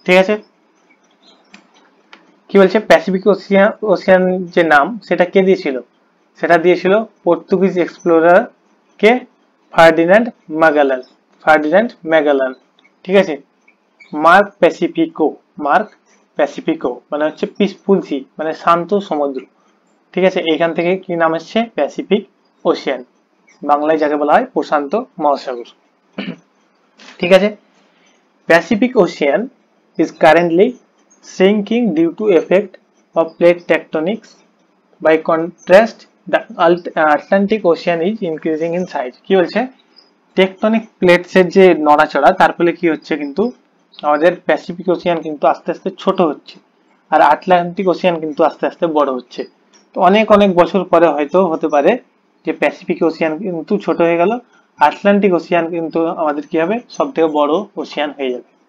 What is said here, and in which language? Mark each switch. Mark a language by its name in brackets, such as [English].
[Bangla] ঠিক আছে, কি বলছে প্যাসিফিক ওশিয়ান যে নাম সেটা কে দিয়েছিল, সেটা দিয়েছিল পর্তুগিজ এক্সপ্লোরার কে, ফার্ডিনান্ড ম্যাগালান, ফার্ডিনান্ড ম্যাগালান। ঠিক আছে, মার্ক প্যাসিফিকো, মার্ক প্যাসিফিকো মানে হচ্ছে পিসফুল সি, মানে শান্ত সমুদ্র। ঠিক আছে, এইখান থেকে কি নাম এসছে প্যাসিফিক ওশিয়ান, বাংলায় যাকে বলা হয় প্রশান্ত মহাসাগর। ঠিক আছে, [English] Pacific Ocean is currently shrinking due to effect of plate tectonics. By contrast, the Atlantic Ocean is increasing in size. [Bangla] কি বলছে টেকটনিক প্লেটসের যে নড়াচড়া তার ফলে কি হচ্ছে কিন্তু আমাদের প্যাসিফিক ওশিয়ান কিন্তু আস্তে আস্তে ছোট হচ্ছে, আর আটলান্টিক ওশিয়ান কিন্তু আস্তে আস্তে বড় হচ্ছে। তো অনেক অনেক বছর পরে হয়তো হতে পারে যে প্যাসিফিক ওশিয়ান কিন্তু ছোট হয়ে গেল, আটলান্টিক ওশিয়ান কিন্তু আমাদের কি হবে সব থেকে বড় ওশিয়ান হয়ে যাবে।